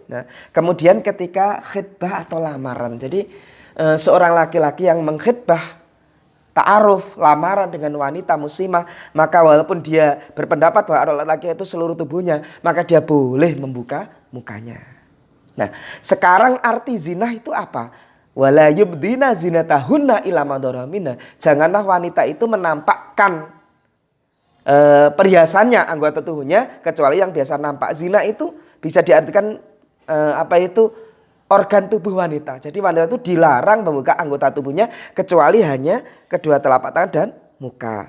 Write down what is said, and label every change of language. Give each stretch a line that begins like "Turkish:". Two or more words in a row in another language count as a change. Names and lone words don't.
Indonesian: Nah, kemudian ketika khitbah atau lamaran, jadi seorang laki-laki yang mengkhitbah ta'aruf, lamaran dengan wanita muslimah, maka walaupun dia berpendapat bahwa aurat laki itu seluruh tubuhnya, maka dia boleh membuka mukanya. Nah, sekarang arti zina itu apa?
Arabic: ولا يبدين زينتهن إلا ما ظهر منها.
Indonesian: Janganlah wanita itu menampakkan perhiasannya, anggota tubuhnya, kecuali yang biasa nampak. Zina itu bisa diartikan organ tubuh wanita. Jadi wanita itu dilarang membuka anggota tubuhnya kecuali hanya kedua telapak tangan dan muka.